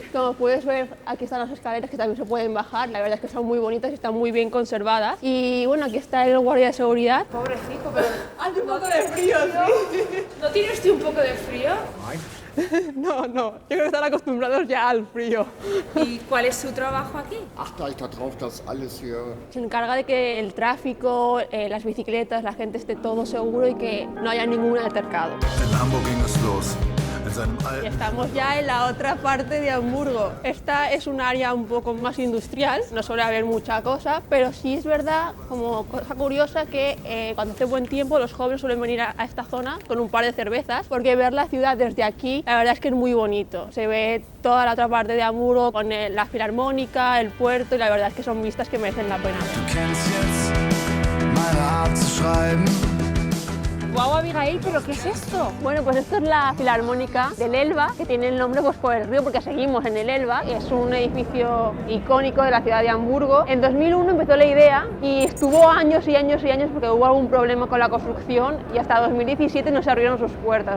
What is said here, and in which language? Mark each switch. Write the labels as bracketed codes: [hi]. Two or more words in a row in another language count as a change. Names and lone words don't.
[es] Como puedes ver, aquí están las escaleras que también se pueden bajar. La verdad es que son muy bonitas y están muy bien conservadas. Y bueno, aquí está el guardia de seguridad. Pobrecito, pero... Hace un poco de frío, sí. ¿No tiene usted un poco de frío? No, yo creo que están acostumbrados ya al frío. ¿Y cuál es su trabajo aquí? [de] Achte halt darauf, dass alles hier [es] Se encarga de que el tráfico, las bicicletas, la gente esté todo seguro y que no haya ningún altercado. [de] In Hamburg ging es los. In seinem [es] Y [de] alten [es] estamos ya en la otra parte de Hamburgo. Esta es un área un poco más industrial, no suele haber mucha cosa, pero sí es verdad, como cosa curiosa, que cuando hace buen tiempo los jóvenes suelen venir a esta zona con un par de cervezas, porque ver la ciudad desde aquí, la verdad es que es muy bonito. Se ve toda la otra parte de Hamburgo con la filarmónica, el puerto, y la verdad es que son vistas que merecen la pena. [de] Du kennst jetzt meine Art zu schreiben. [es] Guau, Abigail, ¿pero qué es esto? Bueno, pues esto es la Filarmónica del Elba, que tiene el nombre pues, por el río, porque seguimos en el Elba. Es un edificio icónico de la ciudad de Hamburgo. En 2001 empezó la idea y estuvo años y años y años porque hubo algún problema con la construcción y hasta 2017 no se abrieron sus puertas.